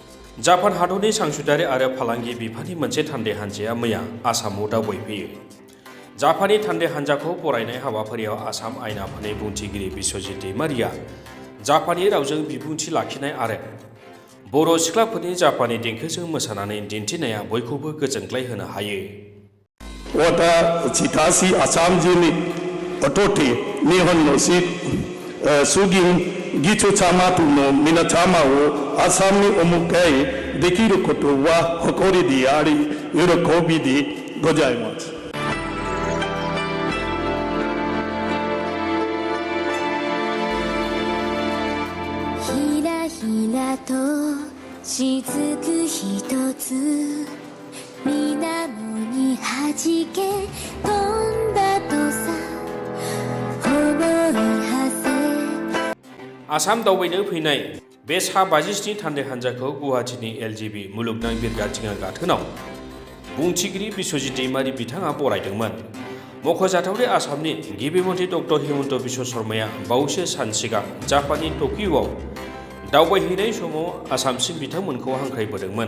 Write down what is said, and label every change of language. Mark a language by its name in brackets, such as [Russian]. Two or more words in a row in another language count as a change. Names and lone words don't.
[Bodo] जापान हादरनि सांसुदारि आरो फालांगि बिफाननि मोनसे थान्दै हान्जाया मैया आसामाव दावबायफैयो। जापाननि थान्दै हान्जाखौ बरायनाय हाबाफारियाव आसाम आयेन आफादनि बुंथिगिरि बिस्वजित दैमारिया जापाननि रावजों बिबुंथि लाखिनाय आरो बर' सिख्लाफोरनि जापाननि देंखोजों मोसानानै दिन्थिनाया बयखौबो गोजोनग्लाय होनो हायो। [Japanese] 私たちにとって日本の衆議院議長様との皆様を朝にお迎えできることは誇りであり喜びでございます。ひらひらと雫ひとつ水面にはじけ飛んだとさ思いはせ [Bodo] आसाम दावबायनो फैनाय बे सा 57 थान्दै हान्जाखौ गुवाहाटीनि एलजिबि मुलुगनां बिरगाथिङा गाथोनाव बुंथिगिरि बिस्वजित दैमारि बिथाङा बरायदोंमोन। मख'जाथावदि आसामनि गिबि मन्थ्रि डक्टर हिमन्त बिश्व शर्माया बावैसो सान सिगां जापाननि टकिय'आव दावबायहैनाय समाव आसामसिम बिथांमोनखौ हांख्रायबोदोंमोन।